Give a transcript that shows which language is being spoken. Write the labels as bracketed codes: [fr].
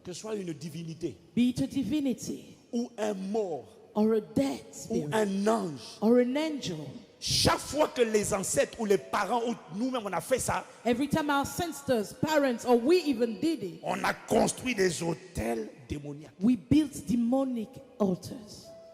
[fr] que ce soit une divinité [en] be it a divinity [fr] ou un mort [en] or a dead [fr] ou [en] spirit [fr] un ange, [en] or an angel, [fr] chaque fois que les ancêtres ou les parents ou nous-mêmes on a fait ça, [en] every time our ancestors, parents, or we even did it, [fr] on a construit des autels démoniaques. [en] we built demonic altars.